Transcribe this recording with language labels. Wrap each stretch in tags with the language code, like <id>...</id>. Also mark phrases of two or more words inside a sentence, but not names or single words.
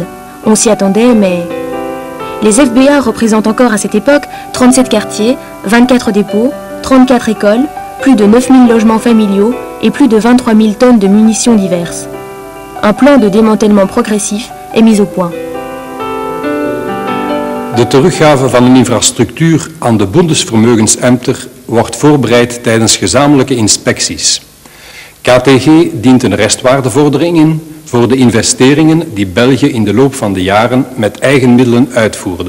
<fr>On s'y attendait, mais... Les FBA représentent encore à cette époque 37 quartiers, 24 dépôts, 34 écoles, plus de 9 000 logements familiaux et plus de 23 000 tonnes de munitions diverses. Un plan de démantèlement progressif est mis au point.</fr> <nl>De teruggave van een infrastructuur aan de Bundesvermögensämter wordt voorbereid tijdens gezamenlijke inspecties. KTG dient een restwaardevordering in voor de investeringen die België in de loop van de jaren met eigen middelen uitvoerde.</nl>